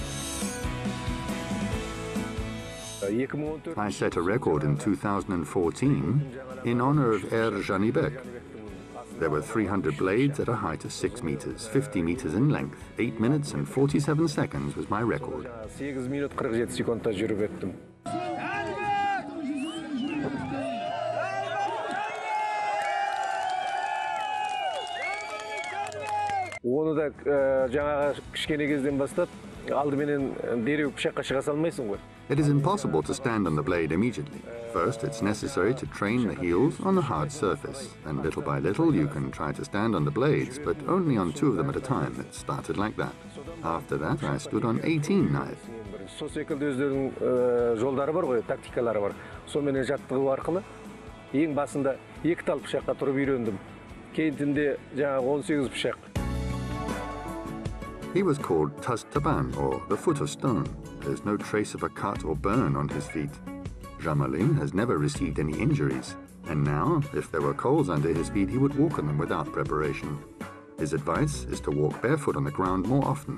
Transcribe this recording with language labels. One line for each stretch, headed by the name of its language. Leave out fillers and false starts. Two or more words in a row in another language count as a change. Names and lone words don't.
English: I set a record in 2014 in honor of Jibek. There were 300 blades at a height of 6 meters, 50 meters in length. 8 minutes and 47 seconds was my record.
Kazakh: 8 minut 47 sekundda жүріп өттім. Оны да жаңағы кішкене кезден бастап алдыменен дереу пышаққа шыға салмайсың ғой.
English: It is impossible to stand on the blade immediately. First, it's necessary to train the heels on the hard surface, and little by little you can try to stand on the blades, but only on 2 of them at a time. It started like that. After that, I stood on 18 knives.
Kazakh: Сол секілді өздерінің жолдары бар ғой, тактикалары бар. Сонымен жаттығу арқылы ең басында 2 тал пышаққа тұрып үйрендім. Кейінтінде жаңағы 18 пышақ.
English: He was called Tas Taban, or the foot of stone. There's no trace of a cut or burn on his feet. Joly has never received any injuries, and now, if there were coals under his feet, he would walk on them without preparation. His advice is to walk barefoot on the ground more often.